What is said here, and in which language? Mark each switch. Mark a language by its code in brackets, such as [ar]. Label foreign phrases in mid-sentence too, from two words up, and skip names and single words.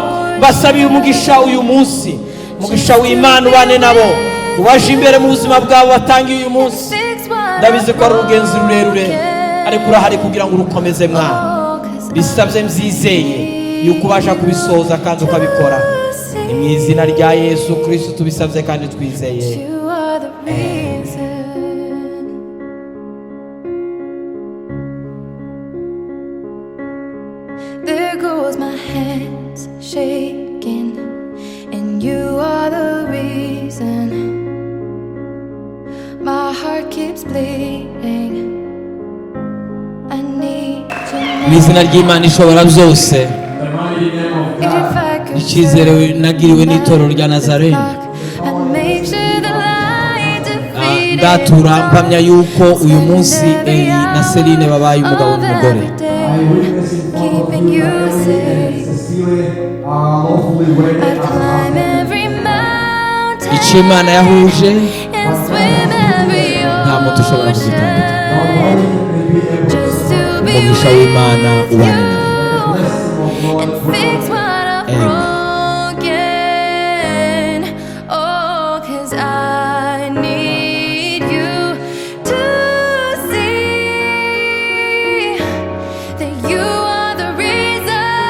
[rw] Basabiye umugisha uyu munsi, umugisha w'Imana ubane nabo, ubaje imbere mu buzima bwabo batangiye uyu munsi. Ndabizi ko ari urugenzi rurerure, ariko urahari kugira ngo urukomeze mwana. Bisabye mbyizeye yuko ubasha kubisoza kandi ukabikora. Ni mu izina rya Yesu Kristo tubisabye kandi twizeye. [en] There goes my hands shaking, and you are the reason my heart keeps bleeding. [rw] Mu izina ry'Imana ishobora byose, icyizere nagiriwe n'itorero rya Nazarene. [en] and make sure the light defeated [rw] Ndatura mpamya yuko uyu munsi Elie na Celine babaye umugabo [en] all [rw] n'umugore. [en] every day, keeping you safe. Cecilia lawfully wedded I'd as a climb husband. every mountain [rw] Icyo Imana yahuje [en] and swim every [rw] nta muntu ushobora kugitandukanya. [en] just to be [rw] Umugisha [en] with [rw] w'Imana ubane nawe. [en] you and fix what I've Amen. broken. Oh, 'cause I need you to see that you are the reason.